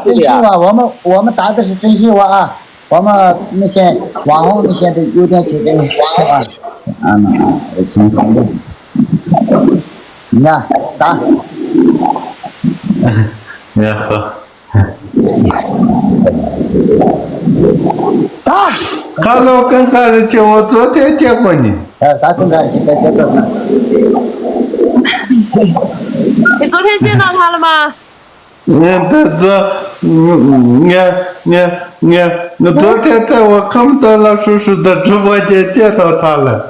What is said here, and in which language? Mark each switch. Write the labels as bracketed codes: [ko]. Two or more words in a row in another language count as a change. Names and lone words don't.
[zh] 真心话，我们打的是真心话啊。我们那些网红那些的有点觉得啊，我挺好的。你看打。你好。打。 [ms] Kalau kan kalau cewek tu dia siapa ni? [zh] 打更开始在这个呢。你昨天见到他了吗？我昨天在我看不到老叔叔的直播间见到他了。